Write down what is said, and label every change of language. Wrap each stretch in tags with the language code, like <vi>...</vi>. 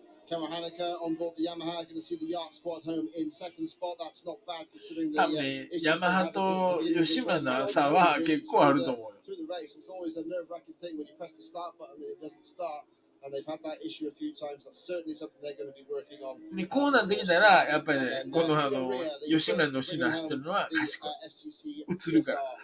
<en>Kawahanaka on board the Yamaha, going to see the Yacht squad home in second spot. That's not bad considering the</en> <ja>多分ね、ヤマハと吉村の差は結構あると思うよ。</ja> <en>through the race. It's always a nerve-wracking thing when you press the start button and it doesn't start. And they've had that issue a few times. That's certainly something they're going to be working on.</en> <ja>でこうなってきたら、やっぱりね、この吉村の後ろ走ってるのは賢い。映るから。</ja>